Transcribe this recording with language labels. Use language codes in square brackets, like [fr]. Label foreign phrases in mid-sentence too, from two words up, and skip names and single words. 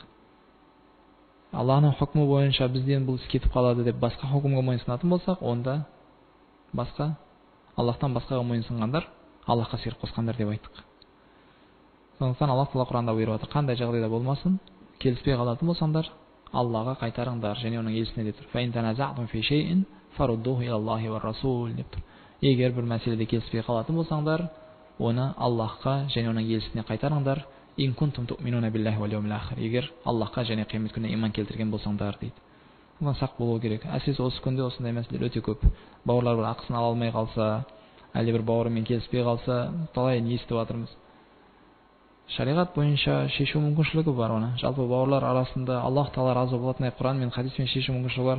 [kk] Аллахның хукмы бойынша бізден бұл іс кетіп қалады деп басқа хукімге мойынсынатын болсақ, онда басқа Аллахтан басқаға мойынсынғандар Аллахқа серік қосқандар деп айттық. Сондықтан Аллах Тағала Құранда бұйырып отыр: қандай жағдайда болмасын, келіспей қалатын болсаңдар, Аллаға қайтарыңдар және оның елшісіне деп тұр. [ar] فإن تنازعتم في شيء فردوه إلى الله والرسول [kk] деп тұр. Егер бір мәселеде келіспей қалатын болсаңдар, оны Аллахқа және оның елшісіне қайтарыңдар. [ar] إن كنتم تؤمنون بالله واليوم الآخر. [kk] Егер Аллахқа және қиямет күніне иман келтірген болсаңдар дейді. Оған сақ болу керек. Әсіресе осы күнде осындай мәселелер өте көп. Бауырлар бір ақысын ала алмай қалса, әлде бір бауырымен келіспей қалса, талайын естіп жатырмыз. Шариғат бойынша шешу мүмкіншілігі бар оны. Жалпы бауырлар арасында Аллах Тағала разы болатындай Құран мен хадиспен шешу мүмкіншілігі бар.